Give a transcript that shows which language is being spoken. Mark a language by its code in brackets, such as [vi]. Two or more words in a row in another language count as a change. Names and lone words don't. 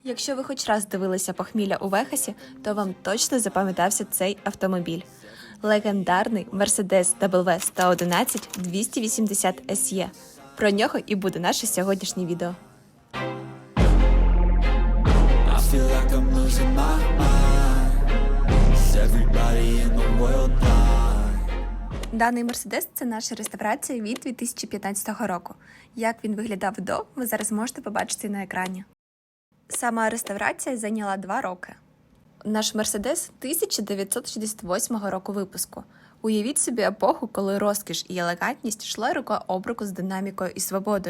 [uk] Якщо ви хоч раз дивилися «Похмілля у Вегасі», то вам точно запам'ятався цей автомобіль. Легендарний Mercedes W111 280 SE. Про нього і буде наше сьогоднішнє відео. [en] I feel like I'm losing my mind. Is everybody in the world blind? [uk] Даний Mercedes – це наша реставрація від 2015 року. Як він виглядав до, ви зараз можете побачити на екрані. Сама реставрація зайняла 2 роки. Наш Mercedes 1968 року випуску. Уявіть собі епоху, коли розкіш і елегантність йшли рука об руку з динамікою і свободою.